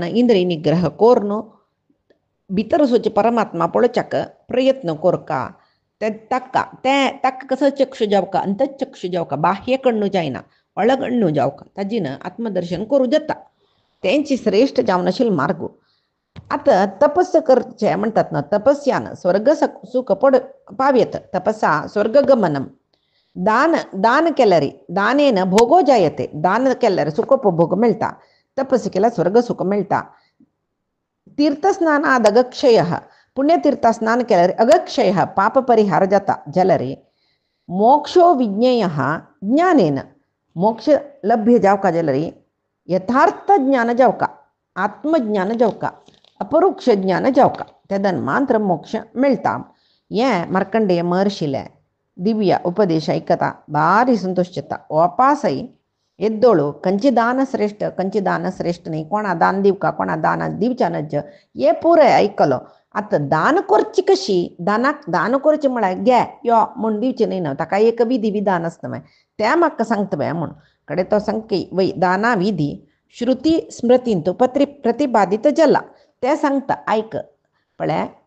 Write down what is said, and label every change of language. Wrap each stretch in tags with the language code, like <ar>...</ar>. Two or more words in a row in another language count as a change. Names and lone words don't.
<kok>इंद्रिय निग्रह कोरन भितर वचचे परमात्मा पळोवच्याक प्रयत्न करका ते ताका कसो चक्षु जावका अंतचक्षु जावका बाह्य कण्णू जायना ಒಳಗಣ್ಣು जावका ताजीन आत्मदर्शन करूं जाता तेंची श्रेष्ठ जावन आशिल्लो मार्ग आता तपस्या करचें म्हणटात ना तपस्यान स्वर्ग सुख पावयत</kok> <sa>तपसा स्वर्गगमनम</sa> <kok>दान केल्यार</kok> <sa>दानेन भोगो जायते</sa> <kok>दान केल्यार सुखोपभोग मेळटा तपस्या केल्यार स्वर्ग सुख मेळटा तीर्थस्नानाद अगक्षय पुण्यतीर्थ स्नान केल्यार अगक्षय पाप परिहार जाता जाल्यार</kok> <sa>मोक्षो विज्ञेय ज्ञानेन मोक्ष लभ्य</sa> <kok>जावका जाल्यार यथार्थ ज्ञान जावका आत्मज्ञान जावका अपरोक्ष ज्ञान जावका तेदन मात्र मोक्ष मेळटा हें मार्कंडेय महर्षिले दिव्य उपदेश ऐकता भारी संतोष जाता वापासय एद्दोळू खंयची दान श्रेष्ठ न्ही कोणा दान दिवका कोणा दान दिवच्या नज हे पुरे ऐकलो आतां दान करची कशी दान करचें म्हळ्यार घे यो म्हूण दिवचें न्ही न्हू ताका एक विधी विधान आसता मागीर तें म्हाका सांगता बाय म्हूण कडेन तो सांगकी वय दाना विधी श्रुती स्मृतींत प्रतिपादीत जाला तें सांगता आयक पळय</kok>